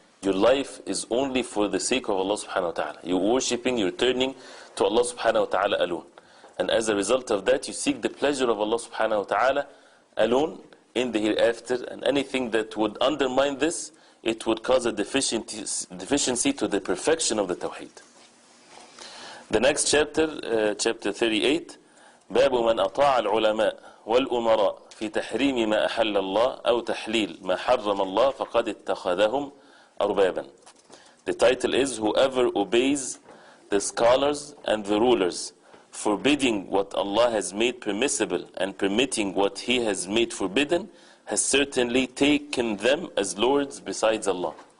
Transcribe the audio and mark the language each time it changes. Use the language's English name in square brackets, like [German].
[English] Your life is only for the sake of Allah subhanahu wa ta'ala. You're worshipping, you're turning to Allah subhanahu wa ta'ala alone. And as a result of that, you seek the pleasure of Allah subhanahu wa ta'ala alone in the hereafter. And anything that would undermine this, it would cause a deficiency to the perfection of the Tawheed. The next chapter, chapter 38, [Arabic] باب من أطاع العلماء والأمراء في تحريم ما أحل الله أو تحليل ما حرم الله فقد اتخذهم أربابا. [English] The title is whoever obeys the scholars and the rulers, forbidding what Allah has made permissible and permitting what He has made forbidden, has certainly taken them as lords besides Allah.